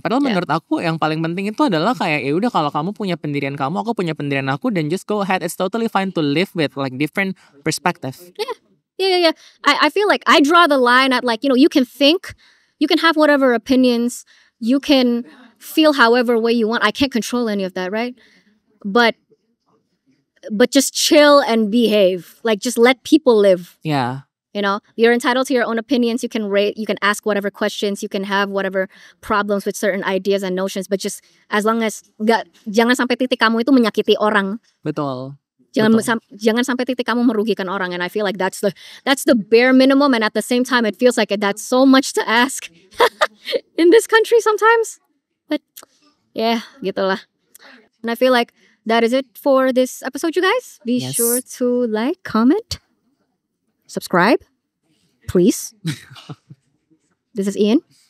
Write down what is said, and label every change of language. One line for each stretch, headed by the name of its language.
Indonesian: Padahal menurut aku yang paling penting itu adalah kayak ya udah, kalau kamu punya pendirian kamu, aku punya pendirian aku,
English: then just go ahead. It's totally fine to live with like different perspective. Yeah. I feel like I draw the line at like, you can think, you can have whatever opinions, you can feel however way you want. I can't control any of that, right? But just chill and behave. Like, just let people live. Yeah. You know, you're entitled to your own opinions. You can rate, you can ask whatever questions, you can have whatever problems with certain ideas and notions. But just as long as
Indonesian: jangan sampai titik kamu itu menyakiti orang. Betul. Jangan sampai titik kamu merugikan orang.
English: And I feel like that's the bare minimum. And at the same time, it feels like that's so much to ask in this country sometimes. But yeah, gitulah. And I feel like that is it for this episode, you guys. Be sure to like, comment, subscribe, please. This is Ian.